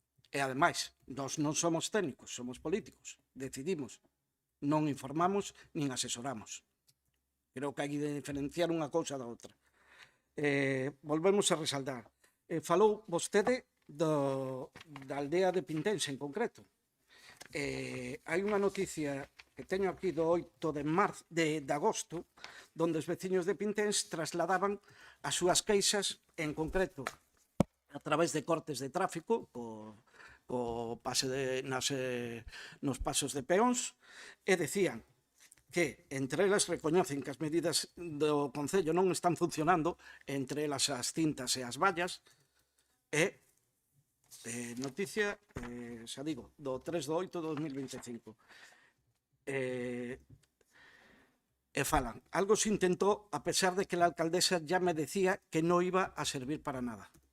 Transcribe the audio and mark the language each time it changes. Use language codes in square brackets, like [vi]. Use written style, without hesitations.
[gl] E, ademais, nós non somos técnicos, somos políticos. Decidimos. Non informamos nin asesoramos. Creo que hai de diferenciar unha cousa da outra. Volvemos a resaltar. Falou vostede da aldea de Pintense, en concreto. Hai unha noticia que teño aquí do 8 de agosto, donde os veciños de Pintense trasladaban as súas queixas, en concreto, a través de cortes de tráfico, nos pasos de peóns, e decían que entre elas recoñecen que as medidas do Concello non están funcionando, entre elas as cintas e as vallas, e noticia, xa digo, do 3 de 8 de 2025. E falan, [es] algo se intentó a pesar de que la alcaldesa ya me decía que no iba a servir para nada.